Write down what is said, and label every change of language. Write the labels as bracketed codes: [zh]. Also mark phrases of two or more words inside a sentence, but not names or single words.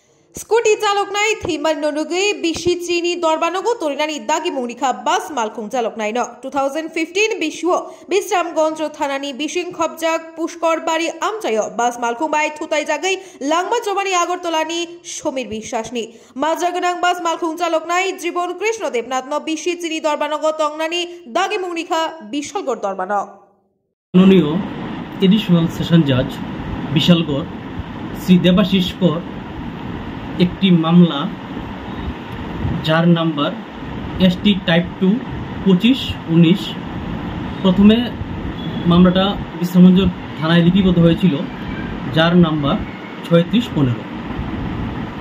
[trp] स्कूटी चालक नाई थीमन ननुगै बिशी चीनी दरबानगो तोरिनानि दागी मुंगनिखा बास मालखुं चालक नाई न 2015 बिशुओ बिश्रामगंज थानानि बिशिं खबजाक पुष्करबाड़ी आमचायो बास मालखुं बाय थुताई जागै लांबा जमानि आगरतलानि समीर বিশ্বাসনি माजागोनां बास मालखुं चालक नाई जीवन कृष्ण देवनाथ न बिशी चीनी दरबानगो तंगनानि दागी मुंगनिखा बिशालगढ़ दरबान [bn] माननीय [en] additional session judge [bn] বিশালগড় শ্রী দেবাশিস কর একটি মামলা যার নাম্বার [en] ST type [bn] 2 2519 প্রথমে মামলাটা বিশ্রামগঞ্জ থানায় লিপিবদ্ধ হয়েছিল যার নাম্বার 3615।